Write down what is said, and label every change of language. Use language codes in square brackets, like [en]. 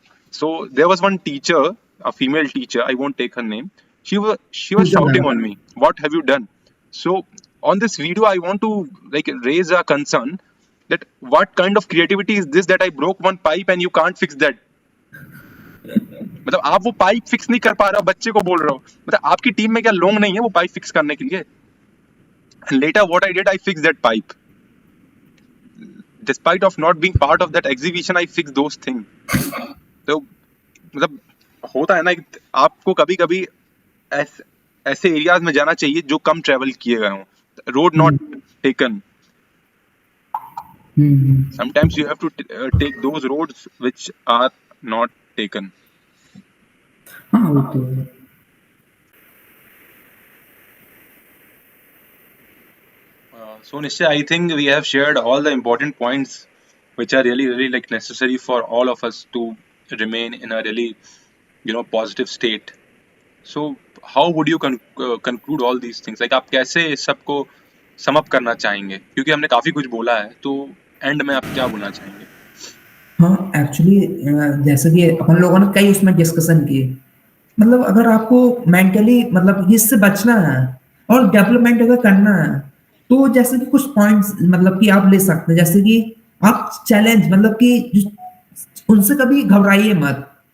[en] So there was one teacher, a female teacher, I won't take her name. She was Pooja shouting ma'am. on me, "What have you done?" So on this video, I want to like raise a concern that what kind of creativity is this that I broke one pipe and you can't fix that. [hi] मतलब आप वो pipe fix नहीं कर पा रहे हो, बच्चे को बोल रहे हो, मतलब आपकी टीम में क्या लोग नहीं है वो पाइप फिक्स करने के लिए? [en] And later what I did, I fixed that pipe. Despite of not being part of that exhibition, I fixed those things. [hi] तो मतलब होता है ना कि आपको कभी कभी ऐसे एरियाज में जाना चाहिए जो कम ट्रेवल किए गए हों, [en] Road not taken. Sometimes you have to take those roads which are not taken. [hi] हाँ वो तो है. [en] So Nishya, I think we have shared all the important points which are really like necessary for all of us to remain in a really positive state. So how would you conclude all these things? [hi] Like आप कैसे इस सबको sum up करना चाहेंगे? क्योंकि हमने काफी कुछ बोला है, तो एंड में आप क्या बोलना चाहेंगे? हाँ एक्चुअली जैसे कि अपन लोगों ने कई उसमें डिस्कशन किए, मतलब अगर आपको मेंटली मतलब इससे बचना है और डेवलपमेंट अगर करना है, तो जैसे कि कुछ पॉइंट्स मतलब कि आप ले सकते हैं, जैसे कि आप चैलेंज मतलब कि उनसे कभी घबराइए मत.